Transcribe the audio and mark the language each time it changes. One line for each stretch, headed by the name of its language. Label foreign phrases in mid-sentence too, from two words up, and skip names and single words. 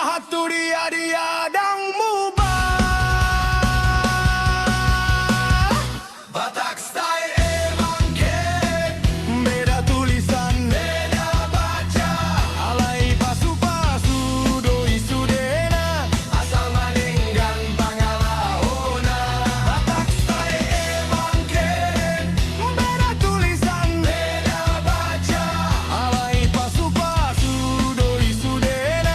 Indonesian: Itu dia dangmu ba. Batak style emang keren. Beda tulisan, beda baca.
Batak Toba: Alai pasu-pasu doi sudena. Asal maninggan pangalahona.
Indonesian: Batak style emang keren. Beda tulisan, beda baca.
Batak Toba: Alai pasu-pasu doi sudena.